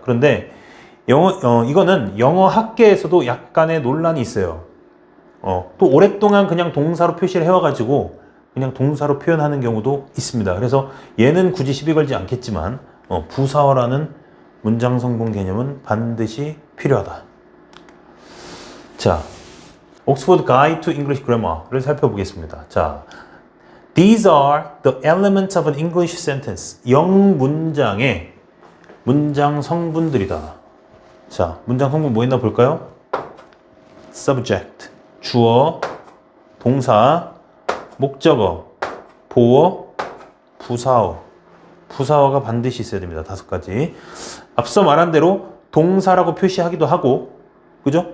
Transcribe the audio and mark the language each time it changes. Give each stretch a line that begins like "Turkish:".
Korean: 그런데 이거는 영어 학계에서도 약간의 논란이 있어요. 또 오랫동안 그냥 동사로 표시를 해와가지고 그냥 동사로 표현하는 경우도 있습니다. 그래서 얘는 굳이 시비 걸지 않겠지만 부사어라는 문장 성분 개념은 반드시 필요하다. 자, Oxford Guide to English Grammar를 살펴보겠습니다.
English: 자, These are the elements of an English sentence.
Korean: 영문장의 문장 성분들이다. 자, 문장 성분 뭐 있나 볼까요? subject, 주어, 동사, 목적어, 보어, 부사어. 부사어가 반드시 있어야 됩니다. 5가지. 앞서 말한 대로 동사라고 표시하기도 하고, 그죠?